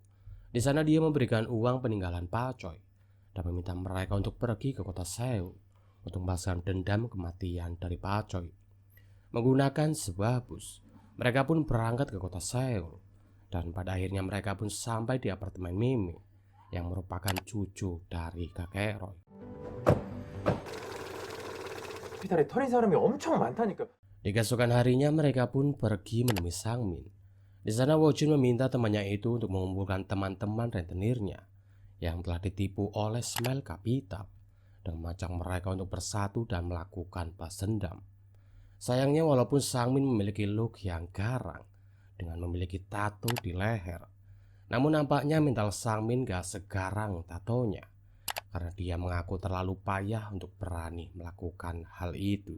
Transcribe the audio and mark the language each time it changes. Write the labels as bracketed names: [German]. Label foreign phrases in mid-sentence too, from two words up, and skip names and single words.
[Indonesian] Di sana dia memberikan uang peninggalan Pak Choi dan meminta mereka untuk pergi ke kota Seoul untuk membalaskan dendam kematian dari Pak Choi. Menggunakan sebuah bus, mereka pun berangkat ke kota Seoul dan pada akhirnya mereka pun sampai di apartemen Mimi yang merupakan cucu dari kakek Roy. [Korean] 호스피탈에 터진 사람이 엄청 많다니까. [Indonesian] Di keesokan harinya mereka pun pergi menemui Sangmin. Di sana Wojin meminta temannya itu untuk mengumpulkan teman-teman rentenirnya yang telah ditipu oleh Smile Capital dan mengajak mereka untuk bersatu dan melakukan balas dendam. Sayangnya walaupun Sangmin memiliki look yang garang dengan memiliki tato di leher, namun nampaknya mental Sangmin gak segarang tatonya karena dia mengaku terlalu payah untuk berani melakukan hal itu.